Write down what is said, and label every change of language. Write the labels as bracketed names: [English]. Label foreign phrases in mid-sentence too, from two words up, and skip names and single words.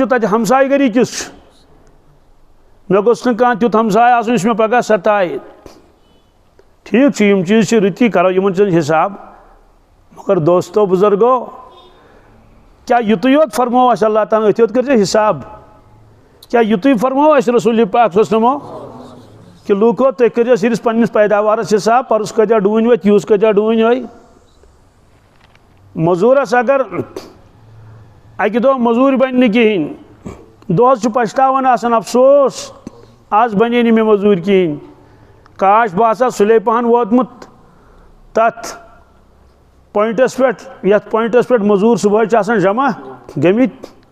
[Kashmiri] تتہِ ہمساے گٔری کِژھ چھُ مےٚ گوٚژھ نہٕ کانٛہہ تیُتھ ہمساے آسُن یُس مےٚ پگاہ ستایہِ ٹھیٖک چھُ یِم چیٖز چھِ رٕتی کرو یِمن چیٖزن حساب مگر دوستو بُزرگو کیٛاہ یُتُے یوت فرموو اَسہِ اللہ تعالیٰ أتھۍ یوت کٔرۍزِ حساب کیا یُتُے فرمو اَسہِ رسول پاک [Arabic] صلی اللہ علیہ وسلم [Kashmiri] کہ لوٗکو تُہۍ کٔرِو صرف پنٛنِس پیداوارس حساب پرُس کۭتیاہ ڈوٗنۍ ؤتھۍ یِہُس کۭتیاہ ڈوٗنۍ آے موٚزوٗرس اگر اکہِ دۄہ موٚزوٗرۍ بنہِ نہٕ کِہیٖنۍ دۄہس چھُ پچھتاوان آسان افسوس آز بنے نہٕ مےٚ موٚزوٗرۍ کِہیٖنۍ کاش بہٕ آسہٕ ہا سُلے پہن ووتمُت تتھ پویِنٹس پٮ۪ٹھ یتھ پویِنٹس پٮ۪ٹھ موٚزوٗر صُبحٲے چھِ آسان جمع گٔمٕتۍ